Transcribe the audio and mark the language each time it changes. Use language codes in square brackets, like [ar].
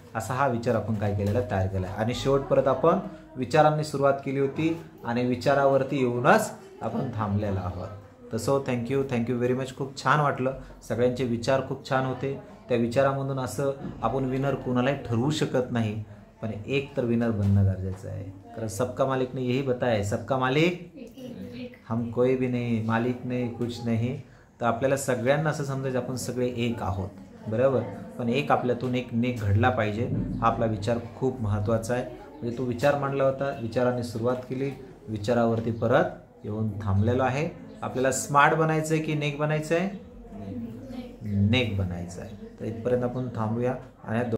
[mr] असा हा विचार आपण काय केलेला तयार केला आहे. आणि शेवट परत आपण विचारांनी सुरुवात केली होती आणि विचारावरती येऊनच आपण थांबलेलो आहोत. तसं [en] Thank you very much. [mr] खूप छान वाटलं. सगळ्यांचे विचार खूप छान होते. त्या विचारामधून असं आपण विनर कोणालाही ठरवू शकत नाही, पण एक तर विनर बनणं गरजेचं आहे. [hi] कारण सबका मालिक ने यही बताया है, सबका मालिक हम कोई भी नहीं, मालिक नहीं, कुछ नहीं. [mr] तर आपल्याला सगळ्यांना असं समजायचं आपण सगळे एक आहोत, बरोबर. पण एक आपल्यातून एक नेक घडला पाहिजे हा आपला विचार खूप महत्त्वाचा आहे. म्हणजे तो विचार मांडला होता, विचाराने सुरुवात केली, विचारावरती परत येऊन थांबलेलो आहे. आपल्याला स्मार्ट बनायचं आहे की नेक बनायचं आहे? नेक बनायचं आहे. तर इथपर्यंत आपण थांबूया आणि